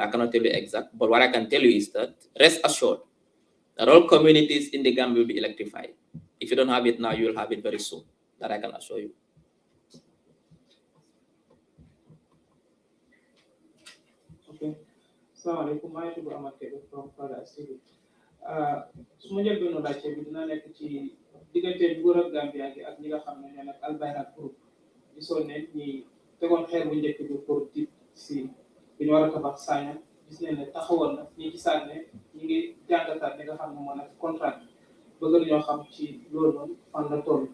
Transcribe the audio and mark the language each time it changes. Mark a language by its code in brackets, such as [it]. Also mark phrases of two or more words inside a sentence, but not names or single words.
[en] I cannot tell you exact, but what I can tell you is that rest assured that all communities in the Gambia will be electrified. If you don't have it now, you will have it very soon. That I can assure you. Okay. Assalamualaikum. [wo] Maa ngi tudd Amath Kebe from Paradise TV. su ma njëlbéenu laajte bi dina nekk ci diggante nguur ak Gambia gi ak ñi nga xam ne ñoo nekk Albayrak group gisoon ne ñi tegoon xeer bu njëkk bi pour di si bi ñu war a tabax Sanyang gis nañ ne taxawoon na ñi gisaat ne ñi ngi jàngataat li nga xam ne moo nekk contrat bi bëgg nañoo xam ci loolu noonu fan la toll.